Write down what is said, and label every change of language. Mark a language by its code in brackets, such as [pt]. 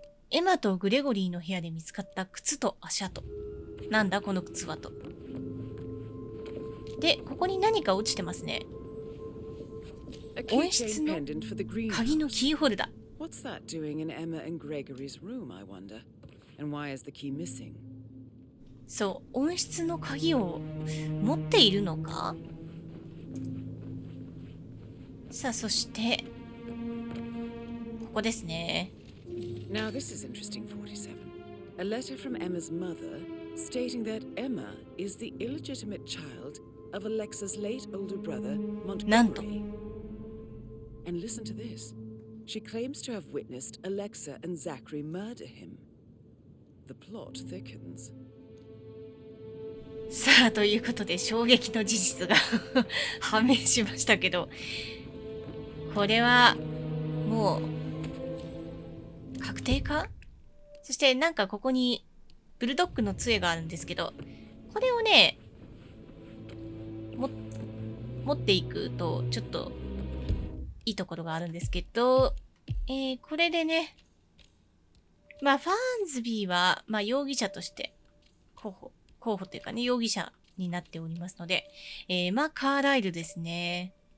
[ja] エマとグレゴリーの部屋で見つかった靴と足跡。なんだこの靴はと。で、ここに何か落ちてますね。温室の鍵のキーホルダー。 [en] What's that doing in Emma and Gregory's room, I wonder? And why is the key missing? [ja] そう、温室の鍵を持っているのか？さあ、そして、ここですね。 [en] Now this is interesting, 47. A letter from Emma's mother stating that Emma is the illegitimate child of Alexa's late older brother, Montgomery. And listen to this. She claims to have witnessed Alexa and Zachary murder him. The plot thickens. [ja] さあ、ということで衝撃の事実が判明しましたけど、これはもう確定か？そしてなんかここにブルドッグの杖があるんですけど、これをね、持っていくとちょっといいところがあるんですけど、これでね、まあファーンズビーは、まあ、容疑者として候補というかね、容疑者になっておりますので、まあカーライルですね。